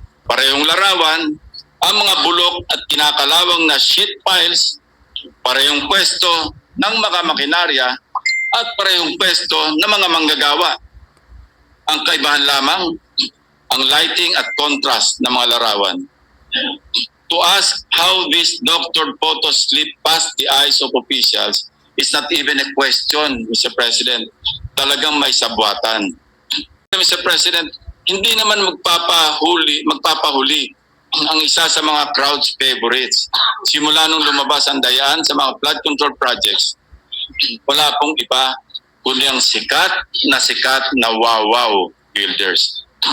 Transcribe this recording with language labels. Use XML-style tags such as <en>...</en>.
<tl>Parehong larawan, ang mga bulok at kinakalawang na sheet piles, parehong pwesto ng mga makinarya at parehong pwesto ng mga manggagawa. Ang kaibahan lamang, ang lighting at contrast ng mga larawan.</tl> <en>To ask how this doctored photos slip past the eyes of officials is not even a question, Mr.</en> <tl>President. Talagang may sabwatan. Mr. President, hindi naman magpapahuli ang isa sa mga</tl> <en>crowd's favorites.</en> <tl>Simula nung lumabas ang dayaan sa mga flood control projects, wala pong iba kundi ang sikat na wow builders.</tl>